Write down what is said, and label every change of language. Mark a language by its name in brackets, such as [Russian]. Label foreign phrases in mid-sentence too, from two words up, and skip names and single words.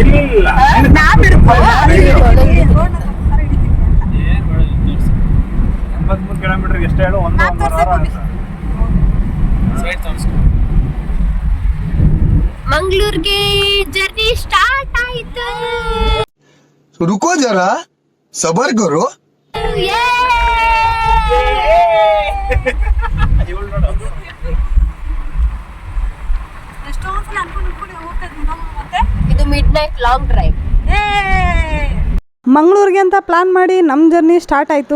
[Kannada] ಇಲ್ಲ ಏನು ಮಾಡೋದು? 83 ಕಿಲೋಮೀಟರ್ಗೆ ಎಷ್ಟು ಹೇಳು? 1.5 ಆಗುತ್ತೆ. ಸೈಡ್ ತೋರಿಸ್ಕೊ. ಮಂಗಳೂರಿಗೆ [English] journey start [Kannada] ಆಯ್ತು. [Hindi] रुको जरा सबर करो. [English] ಇದು mid night long drive. [Kannada] ಮಂಗಳೂರಿಗೆ ಅಂತ ಪ್ಲ್ಯಾನ್ ಮಾಡಿ ನಮ್ಮ [English] journey start [Kannada] ಆಯಿತು.